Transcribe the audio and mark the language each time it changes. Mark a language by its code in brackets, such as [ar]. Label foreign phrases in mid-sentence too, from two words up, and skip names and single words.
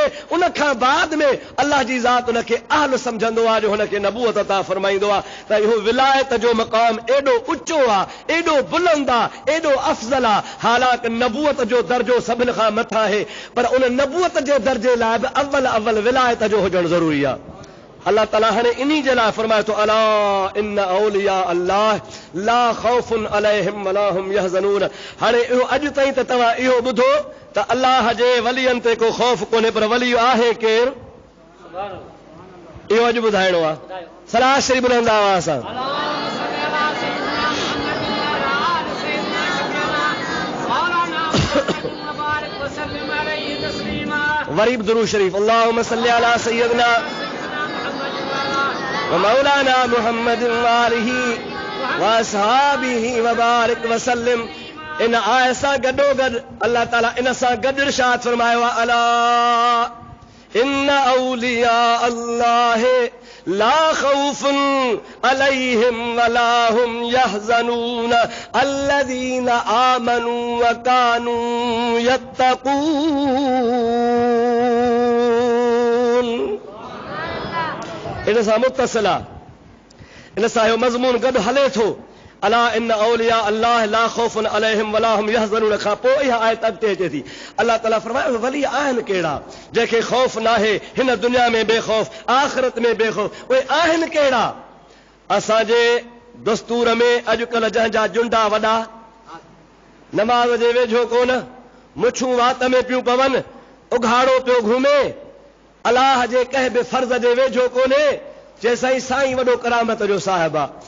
[sd] उन खां बाद में अल्लाह जी ज़ात उनखे अहल सम्झंदो आहे जो हुनखे नबूअत अता फरमाईंदो आहे त इहो विलायत जो मक़ाम एॾो ऊचो आहे, एॾो बुलंद आहे, एॾो अफ़ज़ल आहे। हालांकि नबूअत जो दर्जो सभिनि खां मथां आहे, पर उन नबूअत जे दर्जे लाइ बि अव्वल विलायत जो हुजणु ज़रूरी आहे। अल्लाह ताला हाणे इन्ही जे लाइ फरमाए थो, [ar] ألا إن أولياء الله لا خوف عليهم ولا هم يحزنون. [sd] हाणे इहो अॼु ताईं त तव्हां इहो ॿुधो त अल्लाह जे वलियनि ते को खौफ़ कोन्हे, पर वली आहे केरु, इहो अॼु ॿुधाइणो आहे। सलाह शरीफ़ ॿुधंदा हुआ असां। वरी बि दुरूद शरीफ़, [ar] اللهم صل على سيدنا مولانا محمد وآله وصحبه وبارك وسلم. [sd] इन आयत सां गॾोगॾु अल्लाह ताला इन सां गॾु इरशाद फरमायो आहे, [ar] ألا إن أولياء الله لا خوف عليهم ولا هم يحزنون الذين آمنوا وكانوا يتقون. [sd] इन सां मुत्तसिल आहे, इन सां इहो मज़मून गॾु हले थो। [ar] ألا إن أولياء الله لا خوف عليهم ولا هم يحزنون [sd] खां पोइ इहा आयत अॻिते अचे थी। अल्लाह ताला फरमाए वली आहिनि कहिड़ा जंहिंखे खौफ़ नाहे, हिन दुनिया में बेखौफ़, आख़िरत में बेखौफ़। उहे आहिनि कहिड़ा? असांजे दस्तूर में अॼुकल्ह जंहिंजा जुंडा वॾा, नमाज़ जे वेझो कोन, मुछूं वात में पियूं पवनि, उघाड़ो पियो घुमे, अलाह जे कंहिं बि फर्ज़ जे वेझो कोन्हे, चए साईं साईं वॾो करामत जो साहिब आहे।